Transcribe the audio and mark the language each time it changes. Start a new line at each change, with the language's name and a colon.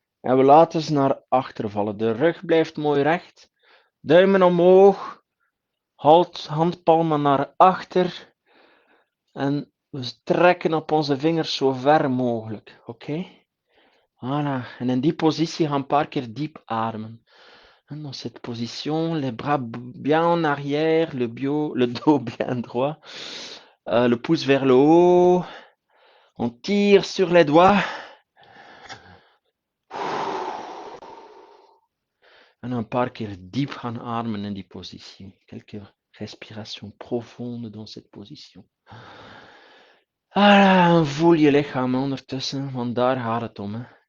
Dutch: En we laten ze naar achter vallen. De rug blijft mooi recht. Duimen omhoog. Handpalmen naar achter. En we trekken op onze vingers zo ver mogelijk. Oké? Voilà. En in die positie gaan we een paar keer diep ademen.
French: En dans cette position, les bras bien en arrière, le dos bien droit. Le pouce vers le haut. On tire sur les doigts.
Dutch: En een paar keer diep gaan ademen in die positie.
French: Quelques respirations profondes dans cette position.
Dutch: En voel je lichaam ondertussen, want daar gaat het om. Hè.